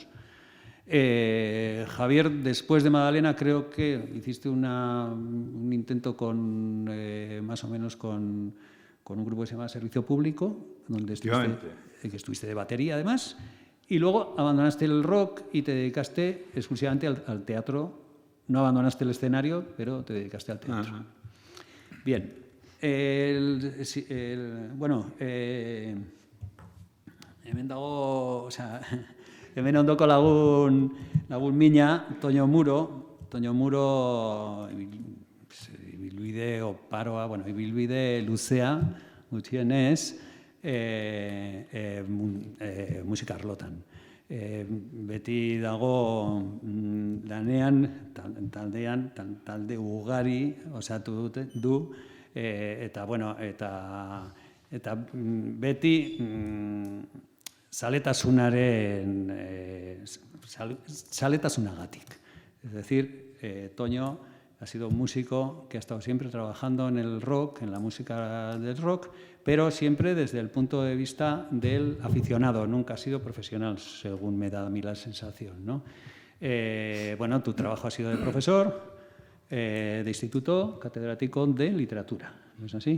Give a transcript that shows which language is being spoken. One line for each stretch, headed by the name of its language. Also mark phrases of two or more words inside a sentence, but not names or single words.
Spanish: Javier, después de Magdalena, creo que hiciste un intento con más o menos con un grupo que se llama Servicio Público, donde estuviste de batería además, y luego abandonaste el rock y te dedicaste exclusivamente al teatro. No abandonaste el escenario, pero te dedicaste al teatro. Ajá. Bien.
Basque: Hemen dago, hemen ondoko lagun mina, Toño Muro, ibilbide oparoa, ibilbide luzea, gutxienez, musika arlotan. Beti dago lanean, talde ugari osatu du, eta beti zaletasunagatik.
Spanish: Es decir, Toño ha sido un músico que ha estado siempre trabajando en el rock, en la música del rock, pero siempre desde el punto de vista del aficionado, nunca ha sido profesional, según me da a mí la sensación, ¿no? Tu trabajo ha sido de profesor, de instituto, catedrático de literatura, ¿no es así?